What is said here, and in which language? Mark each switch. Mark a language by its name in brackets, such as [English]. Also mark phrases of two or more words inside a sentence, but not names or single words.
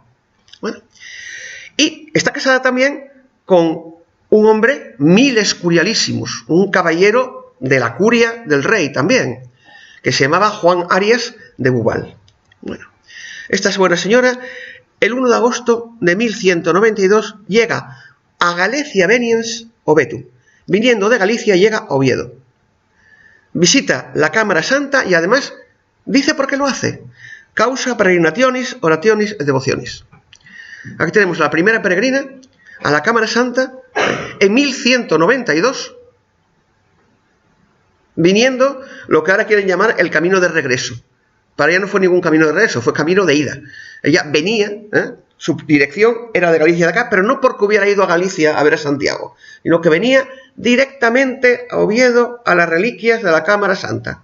[Spanish] Bueno, y está casada también con un hombre miles curialísimos, un caballero de la curia del rey también, que se llamaba Juan Arias de Bubal. Bueno, esta buena señora, el 1 de agosto de 1192, llega a [Latin] Galecia Veniens Obetu. [Spanish] Viniendo de Galicia, llega a Oviedo. Visita la Cámara Santa y además dice por qué lo hace. [Latin] Causa peregrinationis, orationis et devocionis. [Spanish] Aquí tenemos la primera peregrina a la Cámara Santa en 1192, viniendo lo que ahora quieren llamar el camino de regreso. Para ella no fue ningún camino de regreso, fue camino de ida. Ella venía, su dirección era de Galicia de acá, pero no porque hubiera ido a Galicia a ver a Santiago, sino que venía directamente a Oviedo a las reliquias de la Cámara Santa.